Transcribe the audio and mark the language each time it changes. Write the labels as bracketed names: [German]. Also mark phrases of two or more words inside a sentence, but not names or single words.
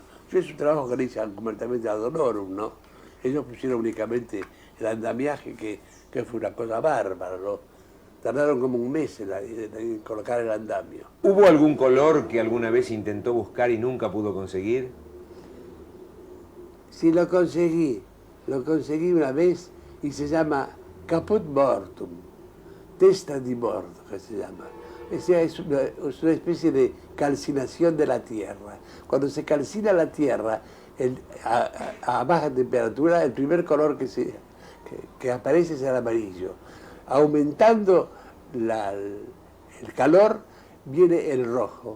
[Spanish] Yo es un trabajo que le hice completamente ad honorem, ¿no? Ellos pusieron únicamente el andamiaje, que fue una cosa bárbara, ¿no? Tardaron como un mes en colocar el andamio. ¿Hubo algún color que alguna vez intentó buscar y nunca pudo conseguir? Sí, lo conseguí una vez y se llama Caput Mortum, [Italian] testa di morto, [Spanish] que se llama. Es una especie de calcinación de la tierra. Cuando se calcina la tierra a baja temperatura, el primer color que aparece es el amarillo. Aumentando el calor, viene el rojo.